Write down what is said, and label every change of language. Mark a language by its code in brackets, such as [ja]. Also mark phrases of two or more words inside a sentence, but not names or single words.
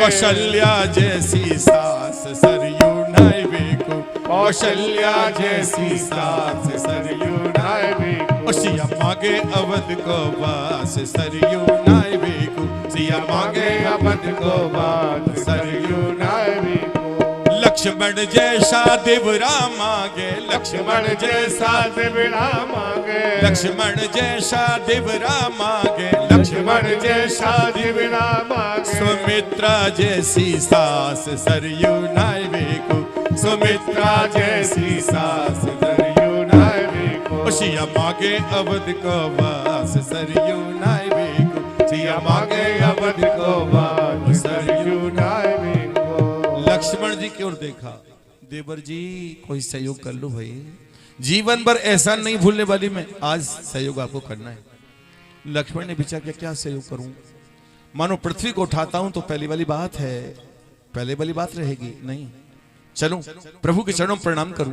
[bra] कौशल्या जैसी सास सरयू नाय बेकू, कौशल्या जैसी सास सरयू नाय बेकू, सिया मांगे अवध को वास सरयू नाय बेकू, सिया मांगे अवध को वास सरयू नाय बेकू। लक्ष्मण जैसा देवरा मांगे, लक्ष्मण जैसा देवरा मांगे, लक्ष्मण जैसा देवरा मांगे, लक्ष्मण जैसा देवरा मांगे, सुमित्रा जैसी सास सरयू नाय बेकू, सुमित्रा जैसी सास सरयू नाय बेकू, सिया मांगे अवध को वास सरयू नाय बेकू, सिया मांगे अवध को वास सरयू नाय बेकू। [hi] लक्ष्मण जी की ओर देखा, देवर जी कोई सहयोग कर लो भाई, जीवन भर एहसान नहीं भूलने वाली मैं, आज सहयोग आपको करना है। लक्ष्मण ने विचार किया क्या सहयोग करूं, मानो पृथ्वी को उठाता हूं तो पहली वाली बात है, पहले वाली बात रहेगी नहीं, चलूं प्रभु के चरणों प्रणाम करूं।